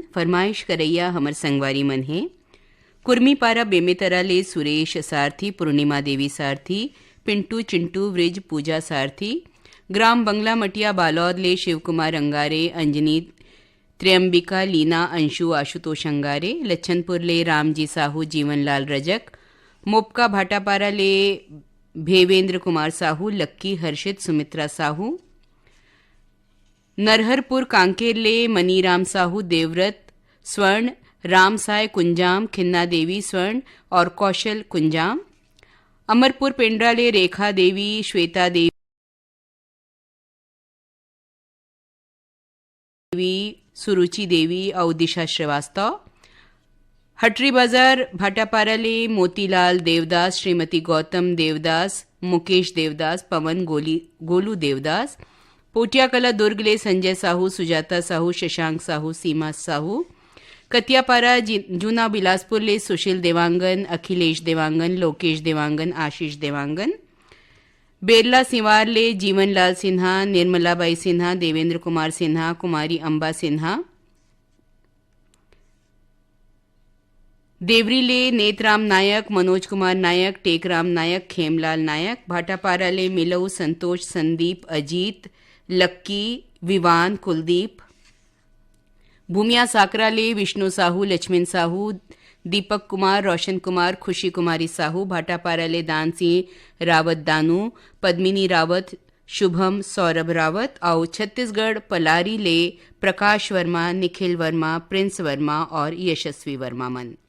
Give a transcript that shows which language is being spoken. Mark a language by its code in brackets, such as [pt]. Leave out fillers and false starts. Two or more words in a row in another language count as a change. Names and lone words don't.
[hne] फरमाइश करैया हमर संगवारी मन है कुर्मी पारा बेमेतरा ले सुरेश सारथी, पूर्णिमा देवी सारथी, पिंटू चिंटू वृज पूजा सारथी, ग्राम बंगला मटिया बालौद ले शिवकुमार अंगारे, अंजनी त्र्यंबिका लीना अंशु आशुतोष अंगारे, लच्छनपुर ले रामजी साहू जीवनलाल रजक, मोपका भाटापारा ले भेवेंद्र कुमार साहू, लक्की हर्षित सुमित्रा साहू, नरहरपुर कांकेर ले मनीराम साहू देवव्रत स्वर्ण, राम साय कुंजाम, खिन्ना देवी स्वर्ण और कौशल कुंजाम, अमरपुर पेंड्रा ले रेखा देवी, श्वेता देवी, सुरुचि देवी और दिशा श्रीवास्तव, हटरी बाजार भाटापारा ले मोतीलाल देवदास, श्रीमती गौतम देवदास, मुकेश देवदास, पवन गोलू देवदास, पोटिया कला दुर्ग ले संजय साहू, सुजाता साहू, शशांक साहू, सीमा साहू, कतियापारा जूना बिलासपुर ले सुशील देवांगन, अखिलेश देवांगन, लोकेश देवांगन, आशीष देवांगन, बेरला सिंवार ले जीवनलाल सिन्हा, निर्मलाबाई सिन्हा, देवेंद्र कुमार सिन्हा, कुमारी अंबा सिन्हा, देवरी ले नेतराम नायक, मनोज कुमार नायक, टेकराम नायक, खेमलाल नायक, भाटापारा ले मिलऊ, संतोष, संदीप, अजीत, लक्की, विवान, कुलदीप, भूमिया साकरा ले विष्णु साहू, लक्ष्मण साहू, दीपक कुमार, रोशन कुमार, खुशी कुमारी साहू, भाटापारा ले दान सिंह रावत दानू, पद्मिनी रावत, शुभम सौरभ रावत और छत्तीसगढ़ पलारी ले प्रकाश वर्मा, निखिल वर्मा, प्रिंस वर्मा और यशस्वी वर्मा मन।